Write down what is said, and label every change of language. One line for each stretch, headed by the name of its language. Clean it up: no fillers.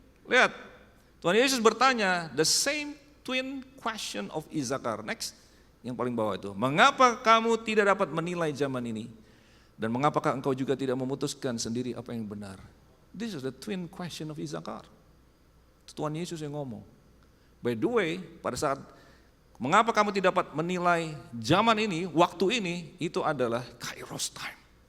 Indonesian: Lihat, Tuhan Yesus bertanya,
English: the same twin question of Isakar.
Indonesian: Next, yang paling bawah itu. Mengapa kamu tidak dapat menilai zaman ini? Dan mengapakah engkau juga tidak memutuskan sendiri apa yang benar?
English: This is the twin question of Isakar.
Indonesian: Tuhan Yesus yang ngomong.
English: By the way,
Indonesian: pada saat mengapa kamu tidak dapat menilai zaman ini, waktu ini, itu adalah Kairos time.